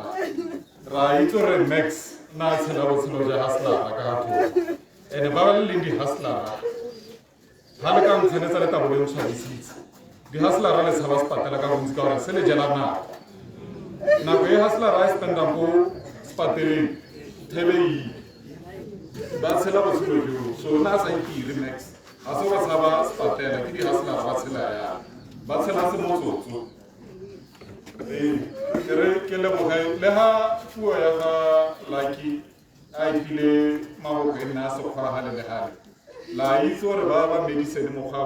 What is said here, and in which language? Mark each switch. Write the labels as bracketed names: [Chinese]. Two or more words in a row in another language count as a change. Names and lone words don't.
[Tswana] Ra itse gore Max na tshela botshelo ja hustlara ka gatho ene ba ba le leng di-hustlara ga le ka ntshwanetsa le tabo le ntshwadisitse di-hustlara le tshaba sepatela ka bontsi ka gore se le jela nako e hustlara e spenda ko sepateleng thebei ba tshela botshelo joo so na a sa ikire Max ga se ba tshaba sepatela ke di-hustlara ba tshela ya ba tshela semotsotso ke leboge le ga puo ya ga Lucky a epile maboko e nne a sekgwa gale le gale la itse gore ba ba medicine mo ga